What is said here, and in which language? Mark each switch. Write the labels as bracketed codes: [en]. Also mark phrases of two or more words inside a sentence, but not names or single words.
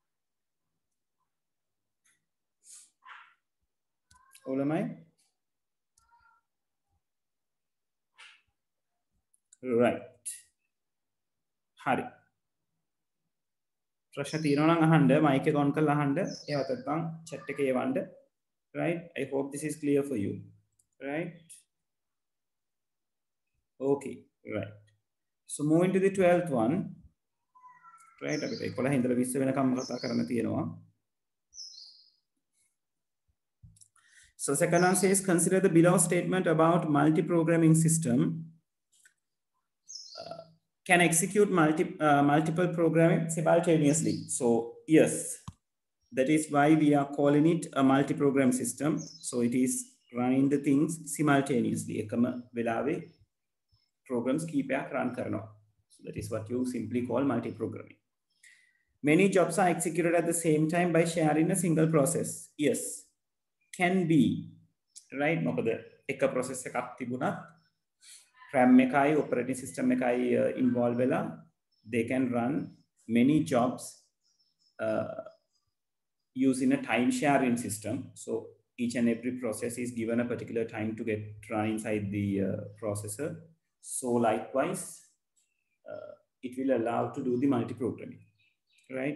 [si] Olamai? right. Hari. ප්‍රශ්න තියෙනවා නම් අහන්න mic එක on කරලා අහන්න එහෙම නැත්නම් chat එකේ එවන්න right. [en] I hope this is clear for you right. Okay right. So moving to the 12th one right. [si] අපිට 11 ඉඳලා 20 වෙනකම් කතා කරන්න තියෙනවා. [en] So second one says consider the below statement about multi-programming system can execute multiple programming simultaneously. So yes, that is why we are calling it a multi-program system. So it is running the things simultaneously. [si] එකම වෙලාවේ programs කීපයක් run කරනවා. [en] So that is what you simply call multi-programming. Many jobs are executed at the same time by sharing a single process. Yes, can be right. [si] මොකද එක [en] process [si] එකක් තිබුණත් [en] RAM එකයි operating system එකයි involved වෙලා they can run many jobs using a time sharing system. So each and every process is given a particular time to get run inside the processor. So likewise it will allow to do the multi-programming right.